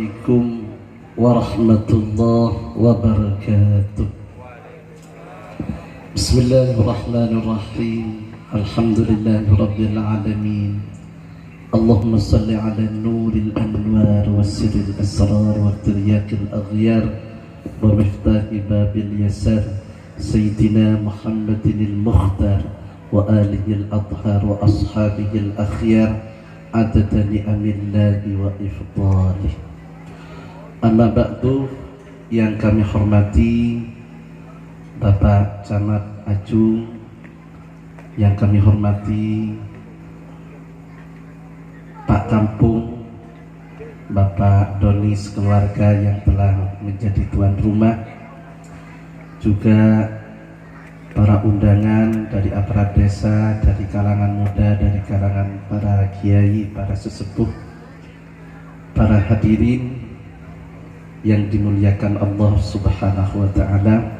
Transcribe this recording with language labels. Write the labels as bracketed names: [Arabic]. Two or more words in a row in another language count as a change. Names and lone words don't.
[Arabic] السلام عليكم ورحمة الله وبركاته. بسم الله الرحمن الرحيم. الحمد لله رب العالمين. اللهم صل على نور الأنوار وسر الأسرار وترياق الأغيار ومفتاح باب اليسار سيدنا محمد المختار وآله الأطهار وأصحابه الأخيار عدد نعم الله وإفضاله. أما بعد, [Indonesian] yang kami hormati Bapak Camat Ajung, yang kami hormati Pak Kampung, Bapak Doni sekeluarga yang telah menjadi tuan rumah, juga para undangan dari aparat desa, dari kalangan muda, dari kalangan para kiai, para sesepuh, para hadirin yang dimuliakan [Arabic] الله سبحانه وتعالى.